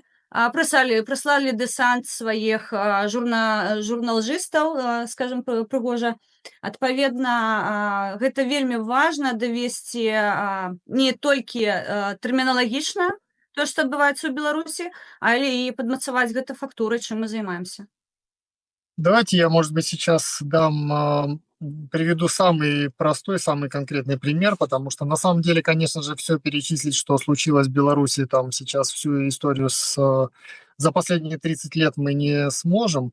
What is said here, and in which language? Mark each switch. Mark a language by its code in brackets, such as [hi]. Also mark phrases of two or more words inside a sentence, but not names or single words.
[be] Прыслалі дэсант сваіх журналжыстаў, скажем прыгожа. Адпаведна, гэта вельмі важна давесці не толькі тэрміналагічна, то, што адбываецца ў Беларусі, але і падмацаваць гэта фактурай, чым мы займаемся. [ru] Давайте я, может быть, сейчас приведу самый простой, самый конкретный пример, потому что на самом деле, конечно же, все перечислить, что случилось в Беларуси, там сейчас всю историю за последние 30 лет мы не сможем.